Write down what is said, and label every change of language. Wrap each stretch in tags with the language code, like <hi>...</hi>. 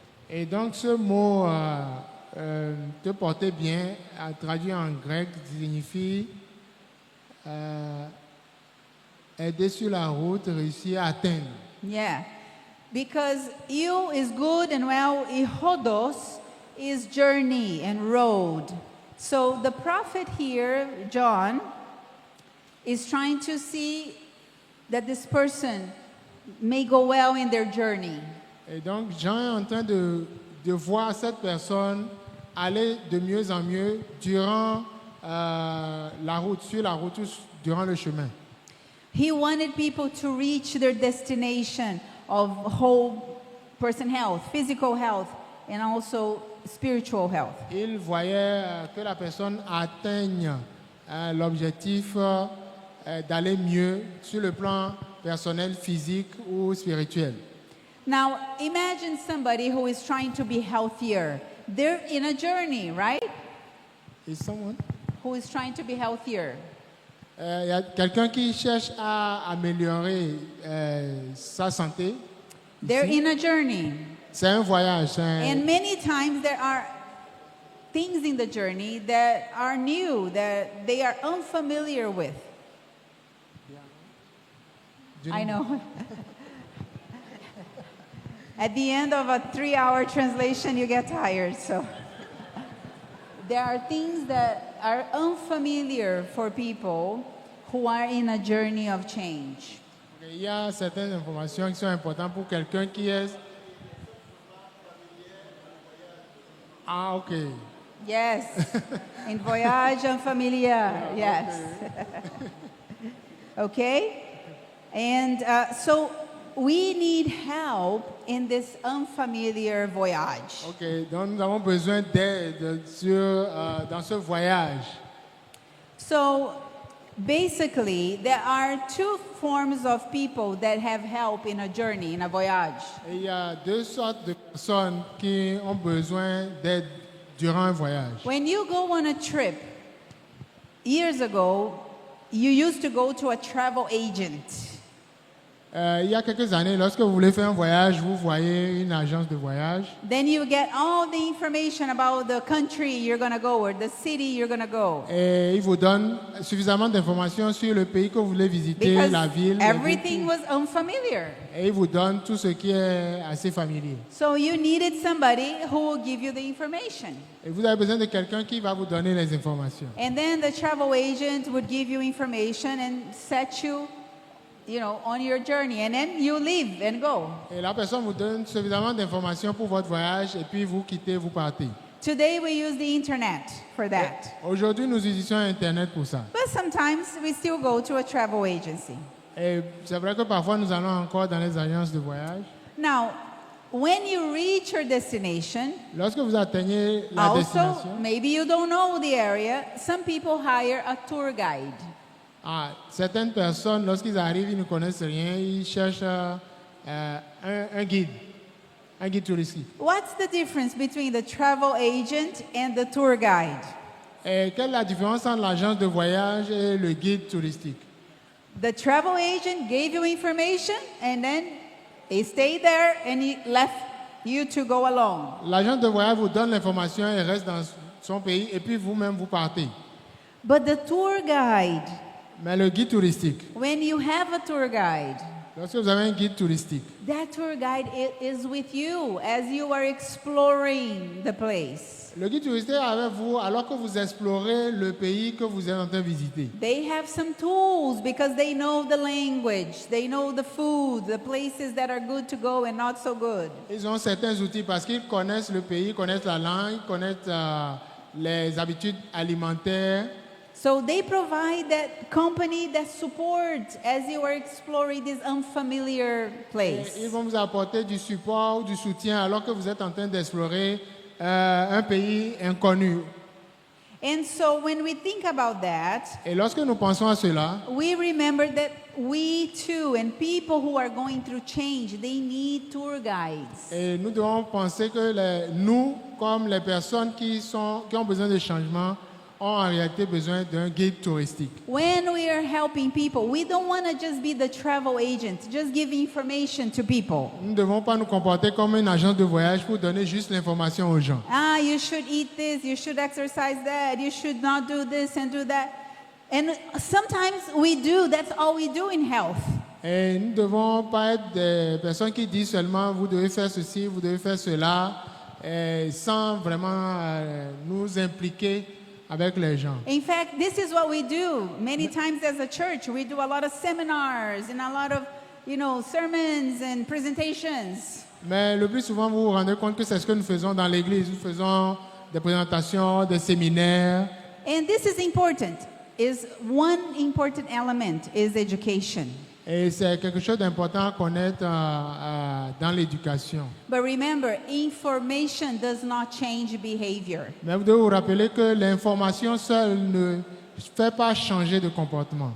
<fr>Et donc ce mot te porter bien, traduit en grec, signifie aider sur la route, réussir à atteindre.</fr> <en>Yeah. Because io is good and well, ihodos is journey and road. So the prophet here, John, is trying to see that this person may go well in their journey.</en> <fr>Et donc Jean est en train de voir cette personne aller de mieux en mieux durant la route, sur la route, durant le chemin.</fr> <en>He wanted people to reach their destination of whole person health, physical health, and also spiritual health.</en> <fr>Il voyait que la personne atteigne l'objectif d'aller mieux sur le plan personnel, physique ou spirituel.</fr> <en>Now, imagine somebody who is trying to be healthier. They're in a journey, right? Is someone? Who is trying to be healthier.</en> <fr>Il y a quelqu'un qui cherche à améliorer sa santé.</fr> <en>They're</en> <fr>Ici.</fr> <en>in a journey.</en> <fr>C'est un voyage.</fr> <en>And many times there are things in the journey that are new, that they are unfamiliar with. I know. At the end of a 3-hour translation, you get tired. So there are things that are unfamiliar for people who are in a journey of change.</en> <fr>Il y a certaines informations qui sont importantes pour quelqu'un qui est... Ah, ok.</fr> <en>Yes. In voyage en familia. Yes. Okay? And so we need help in this unfamiliar voyage.</en> <fr>Ok, donc nous avons besoin d'aide dans ce voyage.</fr> <en>So basically, there are two forms of people that have help in a journey, in a voyage.</en> <fr>Et il y a deux sortes de personnes qui ont besoin d'aide durant un voyage.</fr> <en>When you go on a trip, years ago, you used to go to a travel agent.</en> <fr>Il y a quelques années, lorsque vous voulez faire un voyage, vous voyez une agence de voyage.</fr> <en>Then you get all the information about the country you're going to go or the city you're going to go.</en> <fr>Et ils vous donnent suffisamment d'informations sur le pays que vous voulez visiter,</fr> <en>Because</en> <fr>la ville.</fr> <en>everything was unfamiliar.</en> <fr>Et ils vous donnent tout ce qui est assez familier.</fr> <en>So you needed somebody who will give you the information.</en> <fr>Et vous avez besoin de quelqu'un qui va vous donner les informations.</fr> <en>And then the travel agent would give you information and set you, on your journey. And then you leave and go.</en> <fr>Et la personne vous donne suffisamment d'informations pour votre voyage et puis vous quittez, vous partez.</fr> <en>Today we use the internet for that.</en> <fr>Aujourd'hui, nous utilisons Internet pour ça.</fr> <en>But sometimes we still go to a travel agency.</en> <fr>Et c'est vrai que parfois nous allons encore dans les agences de voyage.</fr> <en>Now, when you reach your destination,</en> <fr>Lorsque vous atteignez la</fr> <en>also,</en> <fr>destination,</fr> <en>maybe you don't know the area, some people hire a tour guide.</en> <fr>certaines personnes, lorsqu'ils arrivent, ils ne connaissent rien, ils cherchent un guide touristique.</fr> <en>What's the difference between the travel agent and the tour guide?</en> <fr>Et quelle est la différence entre l'agence de voyage et le guide touristique?</fr> <en>The travel agent gave you information and then he stayed there and he left you to go alone.</en> <fr>L'agence de voyage vous donne l'information et reste dans son pays et puis vous-même vous partez.</fr> <en>But the tour guide,</en> <fr>Mais le guide touristique,</fr> <en>when you have a tour guide,</en> <fr>lorsque vous avez un guide touristique,</fr> <en>that tour guide is with you as you are exploring the place.</en> <fr>le guide touristique est avec vous alors que vous explorez le pays que vous êtes en train de visiter.</fr> <en>They have some tools because they know the language, they know the food, the places that are good to go and not so good.</en> <fr>Ils ont certains outils parce qu'ils connaissent le pays, connaissent la langue, connaissent les habitudes alimentaires.</fr> <en>So they provide that company that supports as you are exploring this unfamiliar</en> <fr>Et</fr> <en>place.</en> <fr>ils vont vous apporter du support, du soutien alors que vous êtes en train d'explorer un pays inconnu.</fr> <en>And so when we think about that,</en> <fr>Et lorsque nous pensons à cela,</fr> <en>we remember that we too and people who are going through change, they need tour guides.</en> <fr>et nous devons penser que nous, comme les personnes qui ont besoin de changement, ont en réalité besoin d'un guide touristique.</fr> <en>When we are helping people, we don't want to just be the travel agent, just give information to people.</en> <fr>Nous ne devons pas nous comporter comme une agence de voyage pour donner juste l'information aux gens.</fr> <en>You should eat this, you should exercise that, you should not do this and do that. And sometimes we do, that's all we do in health.</en> <fr>Et nous ne devons pas être des personnes qui disent seulement vous devez faire ceci, vous devez faire cela, sans vraiment nous impliquer avec les gens.</fr> <en>In fact, this is what we do. Many times as a church, we do a lot of seminars and a lot of, sermons and presentations.</en> <fr>Mais le plus souvent, vous vous rendez compte que c'est ce que nous faisons dans l'église. Nous faisons des présentations, des séminaires.</fr> <en>And this is important. One important element is education.</en> <fr>Et c'est quelque chose d'important à connaître dans l'éducation.</fr> <en>But remember, information does not change behavior.</en> <fr>Mais vous devez vous rappeler que l'information seule ne fait pas changer de comportement.</fr>